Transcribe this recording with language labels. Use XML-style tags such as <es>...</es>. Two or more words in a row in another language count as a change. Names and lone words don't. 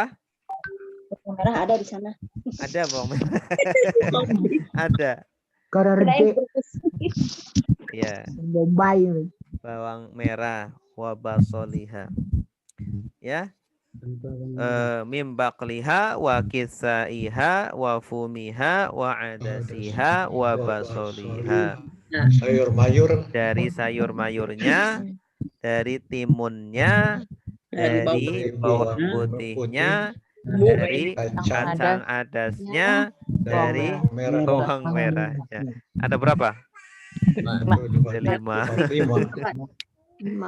<id>Bawang merah ada di sana. Ada bawang merah. Ada. Ya. Bombay. Bawang merah. Wabasoliha. Ya.</id> <ar>من بقلها وقثائها وفومها وعدسها وبصلها.</ar> <id>Sayur mayur. Dari sayur mayurnya, dari timunnya, dari bawang putihnya, dari kacang adasnya, dari bawang merahnya. Ada berapa? 5.</id>